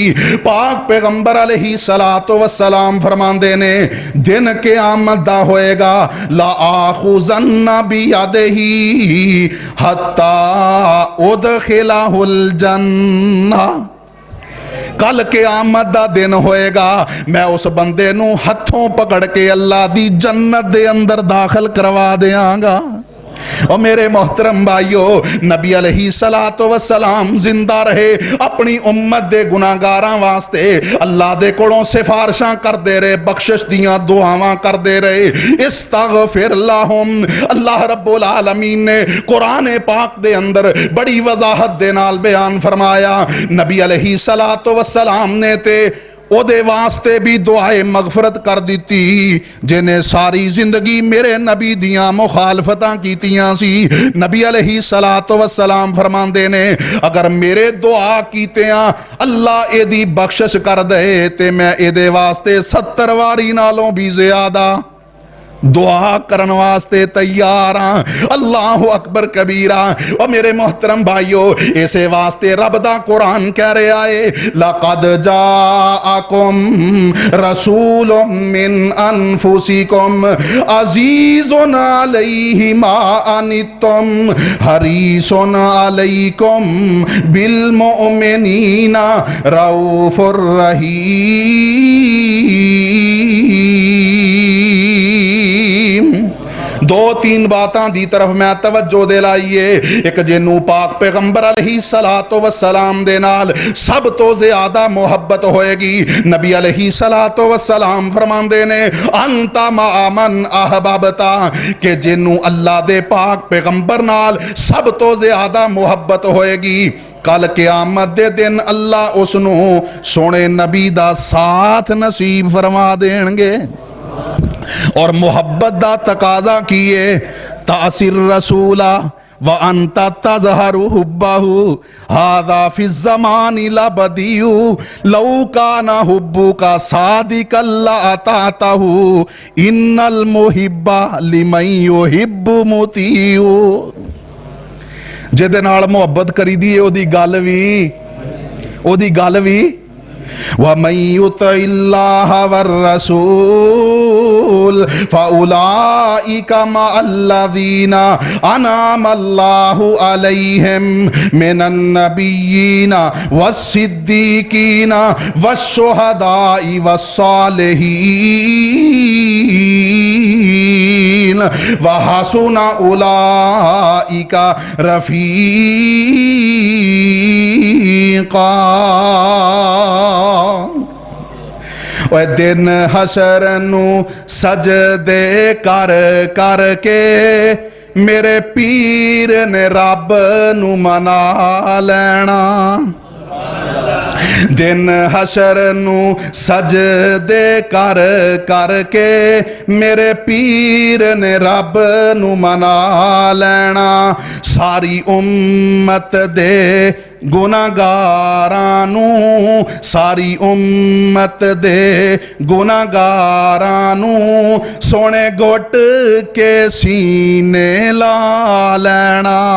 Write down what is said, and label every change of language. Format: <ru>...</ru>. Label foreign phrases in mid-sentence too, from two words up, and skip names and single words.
<pa>پاک پیغمبر علیہ السلام فرماندے نے دن قیامت دا ہوئے گا</pa> <ar>لا آخذن بیدہ حتی ادخلہ الجنہ،</ar> <pa>کل قیامت دا دن ہوئے گا میں اس بندے نو ہتھوں پکڑ کے اللہ دی جنت دے اندر داخل کروا دیاں گا۔ اور میرے محترم بھائیو، نبی علیہ السلام زندہ رہے اپنی امت دے گناہگاراں واسطے اللہ دے کولوں سفارشاں کر دے رہے، بخشش دیاں دعاواں کر دے رہے،</pa> <ar>استغفر لہم۔</ar> <pa>اللہ رب العالمین نے قرآن پاک دے اندر بڑی وضاحت دے نال بیان فرمایا، نبی علیہ السلام نے تے او دے واسطے بھی دعائے مغفرت کر دیتی جنہیں ساری زندگی میرے نبی دیاں مخالفتاں کیتیاں سی۔ نبی علیہ السلام فرماندے نے اگر میرے دعا کیتیاں اللہ اے دی بخشش کر دے تے میں اے دے واسطے 70 واری نالوں بھی زیادہ دعا کرن واسطے تیار ہاں۔</pa> <ar>اللہ اکبر کبیرہ۔</ar> <pa>اور میرے محترم بھائیو اسے واسطے رب دا قرآن کہہ رہے آئے</pa> <ar>لقد جاءکم رسول من انفسکم عزیز علیہ ما عنتم حریص علیکم بالمؤمنین رؤوف رحیم۔</ar> <pa>دو تین باتاں دی طرف میں توجہ دے لائیے۔ ایک جنو پاک پیغمبر علیہ السلام دے نال سب تو زیادہ محبت ہوئے گی، نبی علیہ السلام فرماندے نے</pa> <ar>انت مع من احببتا،</ar> <pa>کہ جنو اللہ دے پاک پیغمبر نال سب تو زیادہ محبت ہوئے گی کل قیامت دے دن اللہ اس نو سونے نبی دا ساتھ نصیب فرما دیں گے۔ اور محبت دا تقاضا کیے</pa> <ar>تأثیر رسولہ وَأَنْتَ تَظْهَرُ حُبَّهُ هَذَا فِي الزَّمَانِ لَبَدِيُّ لَوْ كَانَ حُبُّكَ صَادِقًا لَأَطَعْتَهُ إِنَّ الْمُحِبَّ لِمَن يُحِبُّ مُطِيعٌ۔</ar> <pa>جے دے نال محبت کری دی او دی گل وی</pa> <ar>وَمَن يُطِعِ اللَّهَ وَالرَّسُولَ فَأُولَئِكَ مَعَ الَّذِينَ أَنْعَمَ اللَّهُ عَلَيْهِمْ مِنَ النَّبِيِّينَ وَالصِّدِّيقِينَ وَالشُّهَدَاءِ وَالصَّالِحِينَ وَحَسُنَ أُولَئِكَ رَفِيقًا۔</ar> <pa>وہ دن حشر نو سجدے کر کر کے میرے پیر نے رب نو منا لینا۔ ਦਿਨ ਹਸ਼ਰ ਨੂੰ ਸਜਦੇ ਕਰ ਕਰਕੇ ਮੇਰੇ ਪੀਰ ਨੇ ਰੱਬ ਨੂੰ ਮਨਾ ਲੈਣਾ। ਸਾਰੀ ਉਮਤ ਦੇ ਗੁਨਾਹਗਾਰਾਂ ਨੂੰ, ਸਾਰੀ ਉਮਤ ਦੇ ਗੁਨਾਹਗਾਰਾਂ ਨੂੰ ਸੋਹਣੇ ਘੁੱਟ ਕੇ ਸੀਨੇ ਲਾ ਲੈਣਾ।</pa>